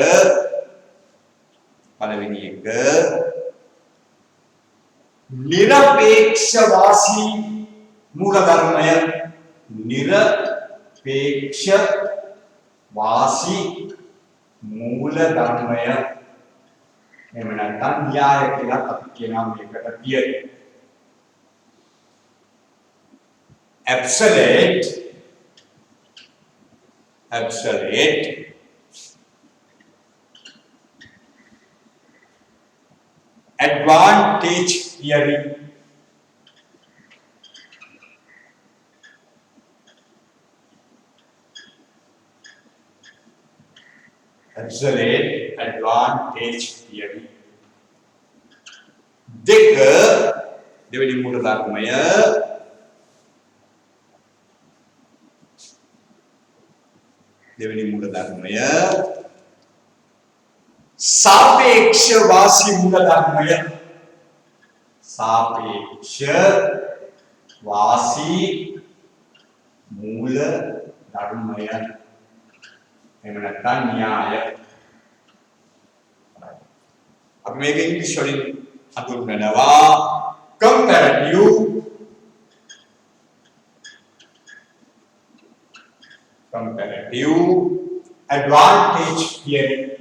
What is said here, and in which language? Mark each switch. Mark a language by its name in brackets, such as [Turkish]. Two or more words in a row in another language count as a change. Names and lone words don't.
[Sinhala] පළවෙනි එක නිරපේක්ෂ වාසී මූලධර්මය නිරපේක්ෂ වාසී මූලධර්මය එහෙම නැත්නම් න්‍යාය කියලා අපි කියනවා මේකට තියරි [English] absolute advantage theory absolute advantage theory [Sinhala] දෙක දෙවෙනි මූලධර්මය සාපේක්ෂ වාසී මූලධර්මය සාපේක්ෂ වාසී මූලධර්මය එහෙම නැත්නම් න්‍යාය අපි මේක ඉංග්‍රීසි වලින් හඳුන්වනවා [English] comparative advantage theory